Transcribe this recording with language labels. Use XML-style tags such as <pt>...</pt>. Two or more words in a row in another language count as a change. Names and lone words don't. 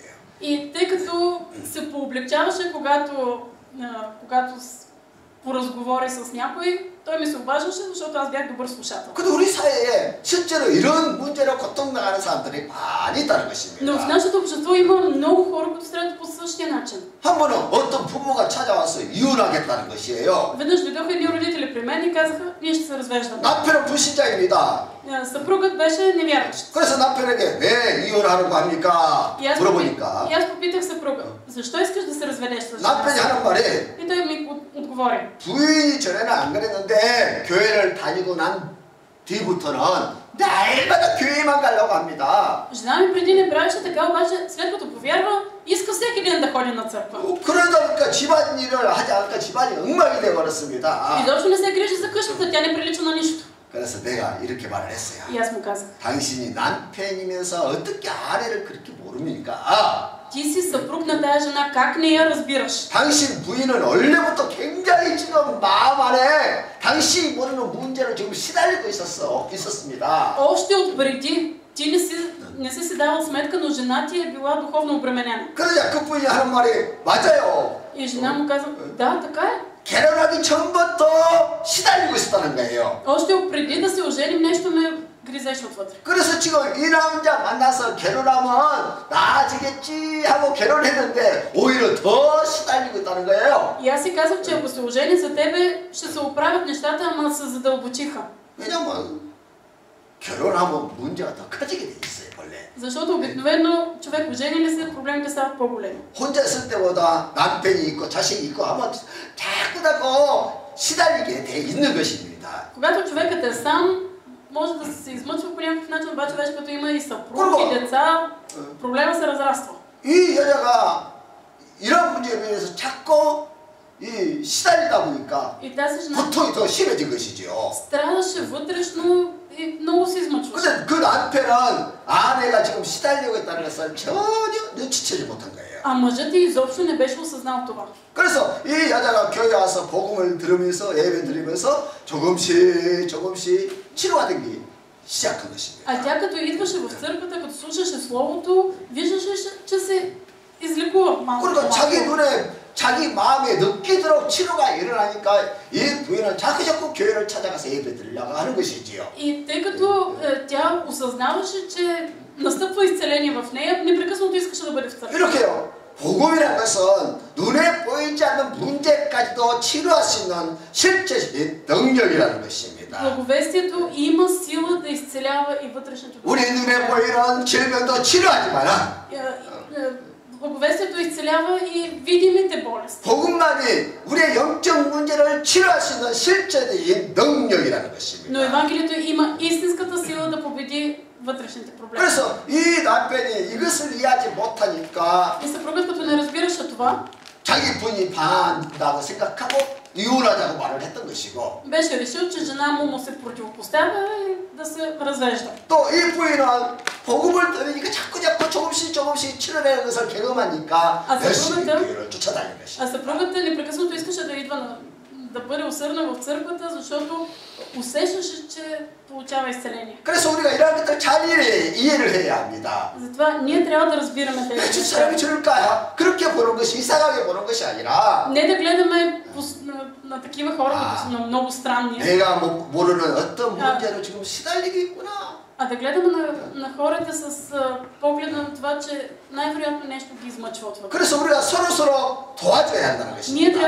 <bg>И тъй като се пооблегчаваше, когато поразговори с някой, той ми се обаждаше, защото аз бях добър слушател.</bg> <ko>근데 우리 사회에 실제로 이런 문제로 고통당하는 사람들이 많이 있다는 것입니다.</ko> <bg>Но в нашето общество има много хора, които страдат по същия начин.</bg> <ko>한 번은 어떤 부모가 찾아와서 이혼하겠다는 것이에요.</ko> <bg>Веднъж дойдоха едни родители при мен и казаха, ние ще се развеждаме.</bg> <ko>남편은 불신자입니다.</ko> <bg>Съпругът беше невярващ.</bg> <ko>그래서 남편에게 왜 이혼하려고 합니까? 물어보니까</ko> <bg>И аз попитах съпруга, защо искаш да се разведеш с жена?</bg> <ko>남편이 하는 말이</ko> <bg>И той ми отговори говори.</bg> <ko>부인이 전에는 안 그랬는데 교회를 다니고 난 뒤부터는 날마다 교회만 가려고 합니다.</ko> <bg>Жена ми преди не правеше така, обаче след като повярва, иска всеки ден да ходи на църква.</bg> <ko>그러다 보니까 집안일을 하지 않으니까 집안이 엉망이 되어버렸습니다.</ko> <bg>Изобщо не се грижи за къщата, тя не прилича на нищо.</bg> <ko>그래서 내가 이렇게 말을 했어요.</ko> <bg>И аз му казах,</bg> <ko>당신이 남편이면서 어떻게 아내를 그렇게 모릅니까?</ko> <bg>ти си съпруг на тая жена, как не я разбираш?</bg> <ko>당신 부인은 원래부터 굉장히 지금 마음 안에 당신이 모르는 문제를 지금 시달리고 있었습니다.</ko> <bg>Още отпреди, ти не си давал сметка, но жена ти е била духовно обременена.</bg> <ko>그러자 그 부인이 하는 말이 맞아요.</ko> <bg>И жена му казва, да, така е.</bg> <ko>결혼하기 전부터 시달리고 있었다는 거예요.</ko> <bg>Още преди да се оженим, нещо ме гризеше отвътре.</bg> <ko>그래서 지금 이 남자 만나서 결혼하면 나아지겠지 하고 결혼했는데 오히려 더 시달리고 있다는 거예요.</ko> <bg>И аз си казах, че ако се ожени за тебе, ще се оправят нещата, ама се задълбочиха.</bg> <ko>왜냐면 결혼하면 문제가 더 커지게 돼 있어요, 원래.</ko> <bg>Защото обикновено човек ожени ли се, проблемите стават по-големи.</bg> <ko>혼자 있을 때보다 남편이 있고 자식이 있고 하면 자꾸 시달리게 돼 있는 것입니다.</ko> <bg>Когато човекът е сам, може да се измъчва по някакъв начин, обаче вече като има и съпруг и деца, проблема се разраства.</bg> <ko>이 여자가 이런 문제에 대해서 자꾸 시달리다 보니까</ko> <bg>И тази жена</bg> <ko>고통이 더 심해진 것이죠.</ko> <bg>страдаше вътрешно и много се измъчваше.</bg> <ko>근데 그 남편은 아내가 지금 시달리고 있다는 것을 전혀 눈치채지 못한 거예요.</ko> <bg>А мъжът ти изобщо не беше осъзнал това.</bg> <ko>그래서 이 여자가 교회 와서 복음을 들으면서 예배 드리면서 조금씩 치료가 되기 시작한 것입니다.</ko> <bg>А тя като идваше в църквата, като слушаше Словото, виждаше, че се излекува малко.</bg> <ko>그러니까 자기 눈에 자기 마음에 느끼도록 치료가 일어나니까 이 부인은 자꾸 교회를 찾아가서 예배 드리려고 하는 것이지요.</ko> <bg>И тъй като тя осъзнаваше, че настъпва изцеление в нея, непрекъснато искаше да бъде в църква.</bg> <ko>이렇게요. 복음이라는 것은 눈에 보이지 않는 문제까지도 치료할 수 있는 실제적인 능력이라는 것입니다.</ko> <bg>Благовестието има сила да изцелява и вътрешното.</bg> <ko>우리 눈에 보이는 질병도 치료하지만</ko> <bg>Благовестието изцелява и видимите болести.</bg> <ko>복음만이 우리의 영적 문제를 치료할 수 있는 실제적인 능력이라는</ko> <bg>Но</bg> <ko>것입니다.</ko> <bg>Евангелието има истинската сила да победи вътрешните проблеми.</bg> <ko>그래서 이 남편이 이것을 이해하지 못하니까</ko> <bg>И съпругът като не разбираше това,</bg> <ko>자기 부인이 반한다고 생각하고 이혼하자고 말을 했던 것이고</ko> <bg>беше решил, че жена му се противопоставя и да се развежда.</bg> <ko>또 이 부인은 복음을 들으니까 자꾸 조금씩 치료되는 것을 경험하니까 열심히 교회를 쫓아다니는 것이죠.</ko> <bg>А съпругата непрекъснато искаше да идва да бъде усърдна в църквата, защото усещаше, че получава изцеление.</bg> <ko>그래서 우리가 이런 것들 잘 이해를 해야 합니다.</ko> <bg>Затова ние трябва да разбираме тези</bg> <ko>저</ko> <bg>неща.</bg> <ko>사람이 저럴까? 그렇게 보는 것이 이상하게 보는 것이 아니라</ko> <bg>Не да гледаме на такива хора като са много странни,</bg> <ko>내가 모르는 어떤 문제로 지금 시달리고 있구나.</ko> <bg>а да гледаме на хората с поглед на това, че най-вероятно нещо ги измъчва от вътре.</bg> <ko>그래서 우리가 서로 도와줘야 한다는</ko> <bg>Ние трябва</bg>